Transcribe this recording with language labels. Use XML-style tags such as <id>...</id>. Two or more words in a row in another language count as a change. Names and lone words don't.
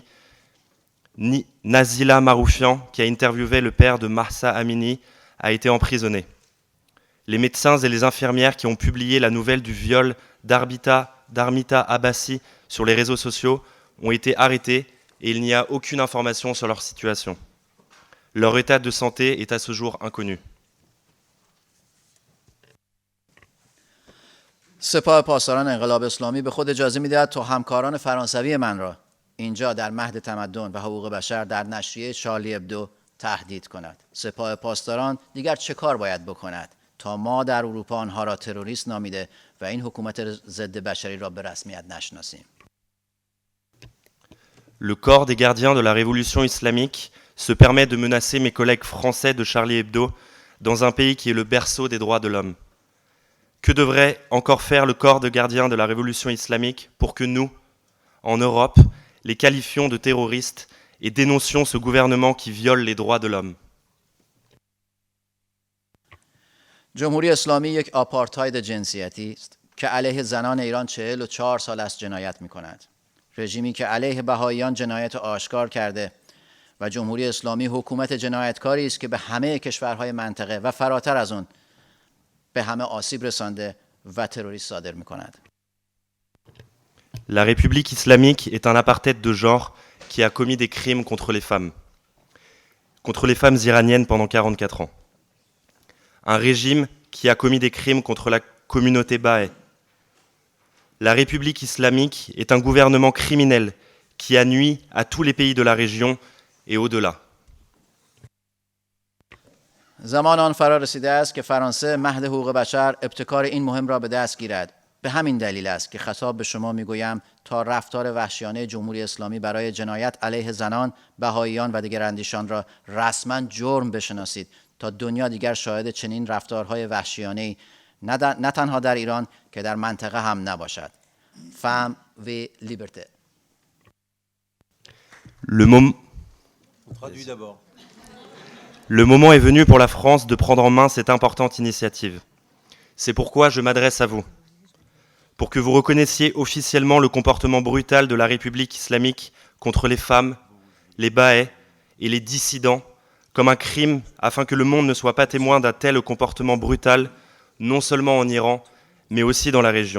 <fr>Nazila Maroufian, qui a interviewé le père de Mahsa Amini, a été emprisonné. Les médecins et les infirmières qui ont publié la nouvelle du viol d'Armita Abbasi sur les réseaux sociaux ont été arrêtés et il n'y a aucune information sur leur situation. Leur état de santé est à ce jour inconnu.</fr> <fa>سپاه پاسداران انقلاب اسلامی به خود اجازه می‌دهد تا همکاران فرانسوی من را اینجا در مهد تمدن و حقوق بشر در نشریه شارلی ابدو تهدید کند. سپاه پاسداران دیگر چه کار باید بکند تا ما در اروپا آنها را تروریست نامیده و این حکومت ضد بشری را به رسمیت نشناسیم؟</fa> <fr>Le corps des gardiens de la révolution islamique se permet de menacer mes collègues français de Charlie Hebdo dans un pays qui est le berceau des droits de l'homme. Que devrait encore faire le corps de gardiens de la révolution islamique pour que nous, en Europe, les qualifions de terroristes et dénoncions ce gouvernement qui viole les droits de l'homme?</fr> <fa>جمهوری اسلامی یک آپارتاید جنسیتی است که علیه زنان ایران 44 سال است جنایت می‌کند. رژیمی که علیه بهائیان جنایت آشکار کرده و جمهوری اسلامی حکومت جنایتکاری است که به همه کشورهای منطقه و فراتر از اون به همه آسیب رسانده و تروریست صادر می‌کند.</fa> <fr>La République islamique est un apartheid de genre qui a commis des crimes contre les femmes iraniennes pendant 44 ans. Un régime qui a commis des crimes contre la communauté Baha'i. La République islamique est un gouvernement criminel qui a nui à tous les pays de la région et au-delà.</fr> <fa>زمان آن فرا رسیده است که فرانسه مهد حقوق بشر ابتکار این مهم را به دست گیرد. به همین دلیل است که خطاب به شما میگویم تا رفتار وحشیانه جمهوری اسلامی برای جنایت علیه زنان، بهائیان و دیگر اندیشان را رسما جرم بشناسید تا دنیا دیگر شاهد چنین رفتارهای وحشیانه‌ای نه تنها در ایران که در منطقه هم نباشد.</fa> <fr>Femme et liberté. On traduit d'abord. Le moment est venu pour la France de prendre en main cette importante initiative. C'est pourquoi je m'adresse à vous. Pour que vous reconnaissiez officiellement le comportement brutal de la République islamique contre les femmes, les Baha'is et les dissidents comme un crime afin que le monde ne soit pas témoin d'un tel comportement brutal, non seulement en Iran, mais aussi dans la région.</fr>